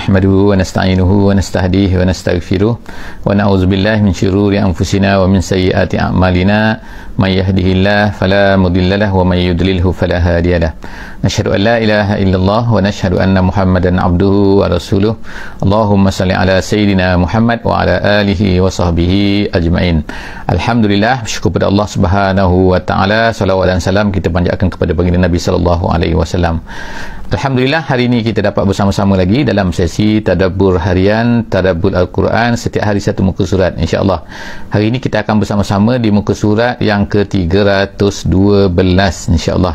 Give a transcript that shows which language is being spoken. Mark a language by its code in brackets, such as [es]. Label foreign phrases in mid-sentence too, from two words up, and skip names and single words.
[ar] نحمده ونستعينه ونستهديه ونستغفره. ونعوذ بالله من شرور أنفسنا ومن سيئات أعمالنا. من يهده الله فلا مضل له ومن يضلله فلا هادي له. نشهد أن لا إله إلا الله ونشهد أن محمدا عبده ورسوله. اللهم صل على سيدنا محمد وعلى آله وصحبه أجمعين. [ms] Alhamdulillah, syukur pada Allah [ar] سبحانه وتعالى. [ms] Salawat dan salam kita panjatkan kepada baginda Nabi [ar] صلى الله عليه وسلم. [ms] Alhamdulillah, hari ini kita dapat bersama-sama lagi dalam sesi tadabbur harian, tadabbur Al-Quran, setiap hari satu muka surat, insya-Allah. Hari ini kita akan bersama-sama di muka surat yang ke-312, insya-Allah.